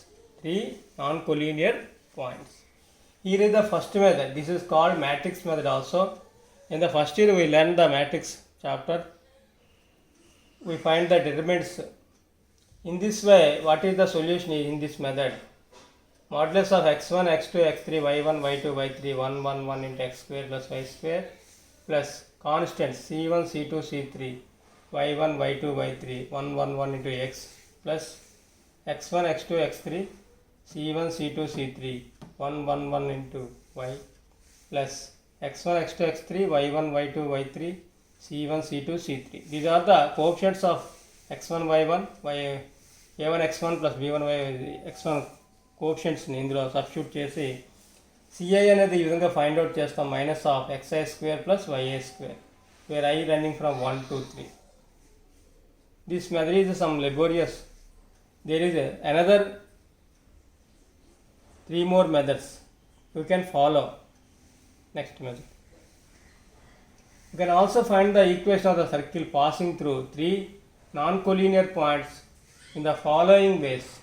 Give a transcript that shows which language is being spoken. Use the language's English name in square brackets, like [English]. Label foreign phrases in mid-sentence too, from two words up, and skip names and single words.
[English] Here is the first method. This is called matrix method also. In the first year we learned the matrix chapter. We find the determinants. In this way, what is the solution in this method? Modulus of x1, x2, x3, y1, y2, y3, 1, 1, 1 into x square plus y square plus constants c1, c2, c3, y1, y2, y3, 1, 1, 1 into x plus x1, x2, x3, c1, c2, c3, 1, 1, 1 into y plus x1, x2, x3, y1, y2, y3, c1, c2, c3. These are the coefficients of x1, y1, a1 x1 plus b1 y x1 కోఎఫిషియంట్స్ [Telugu] ని ఇందులో సబ్స్టిట్యూట్ చేసి CI అనేది ఈ విధంగా [English] find out చేస్తాం minus of xi square plus ya square where I running from 1 to 3. This method is some laborious. There is another 3 more methods you can follow. Next method. You can also find the equation of the circle passing through 3 non-collinear points in the following ways.